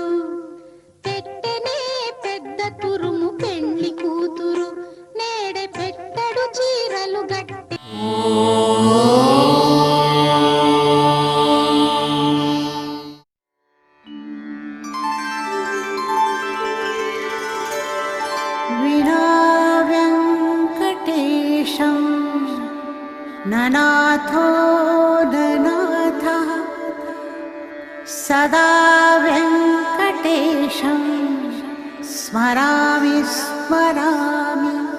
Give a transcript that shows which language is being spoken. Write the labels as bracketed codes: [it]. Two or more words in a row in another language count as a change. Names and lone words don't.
[te] పెట్టనే పెద్ద తురుము పెండ్లి కూతురు, నేడే పెట్టడు చీరలు గట్టే. [sa] विना वेङ्कटेशं ननाथो ननाथः, सदा वेङ्कटेशं स्मरामि स्मरामि.